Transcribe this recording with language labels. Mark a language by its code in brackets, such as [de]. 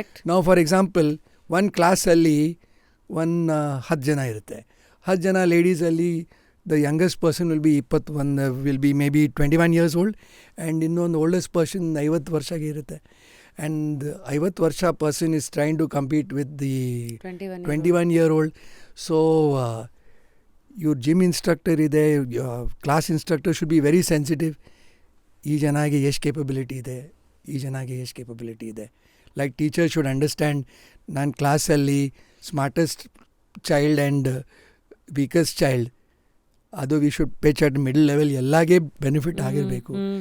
[kn] ನಾವು for example ಒಂದು ಕ್ಲಾಸಲ್ಲಿ 10 ಜನ ಇರುತ್ತೆ. 10 ಜನ ಲೇಡೀಸಲ್ಲಿ [en] the youngest person will be 21, will be maybe 21 years old, and [kn] ಇನ್ನೊಂದು [en] oldest person [kn] 50 ವರ್ಷಗೆ ಇರುತ್ತೆ. [en] And [kn] 50 ವರ್ಷ [en] person is trying to compete with the 21-year-old. So your gym instructor ಇದೆ, class instructor should be very sensitive. [kn] ಈ ಜನಾಗೆ ಎಷ್ಟು capability ಇದೆ, ಈ ಜನಾಗೆ ಎಷ್ಟು capability ಇದೆ. [en] like teacher should understand, [kn] ನಾನು ಕ್ಲಾಸಲ್ಲಿ [en] smartest child and weakest child, [kn] ಅದು [en] we should pitch at middle level [kn] ಎಲ್ಲಾಗೆ benefit ಆಗಿರಬೇಕು.